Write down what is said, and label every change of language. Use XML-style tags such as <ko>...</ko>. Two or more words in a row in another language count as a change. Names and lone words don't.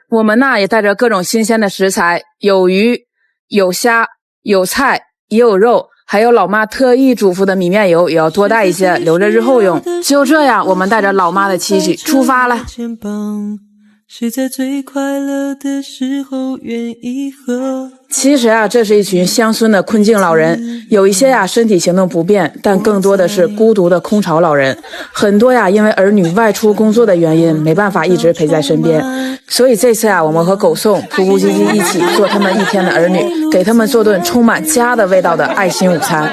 <zh>我們呢，也帶着各種新鮮的食材，有魚、有蝦、有菜，也有肉。還有老媽特意囑咐的米麵油也要多帶一些，留着日後用。就這樣，我們帶着老媽的期許出發了。是在最快樂的時候願意和。其實啊，這是一群鄉村的困境老人，有一些呀身體行動不便，但更多的是孤獨的空巢老人。很多呀因為兒女外出工作的原因，沒辦法一直陪在身邊。所以這次啊，我們和狗送噗噗唧唧一起做他們一天的兒女，給他們做頓充滿家的味道的愛心午餐。</zh>